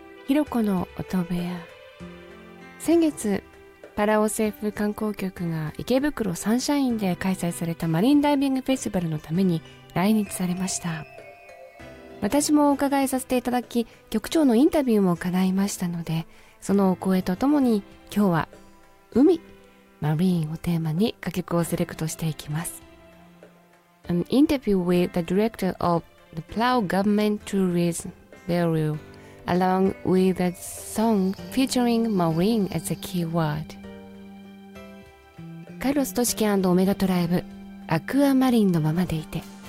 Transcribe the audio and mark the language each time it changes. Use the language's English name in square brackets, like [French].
[Japanese] ひろこの音部屋。先月パラオ政府観光局が池袋サンシャインで開催されたマリンダイビングフェスティバルのために来日されました。私もお伺いさせていただき、局長のインタビューも伺いましたので、そのお声とともに今日は海、マリーンをテーマに歌曲をセレクトしていきます。 [English] An interview with the director of the Palau Government Tourism Bureau along with a song featuring Marine as a keyword。 [Japanese] カルロス・トシキ&オメガトライブ、アクアマリンのままでいて。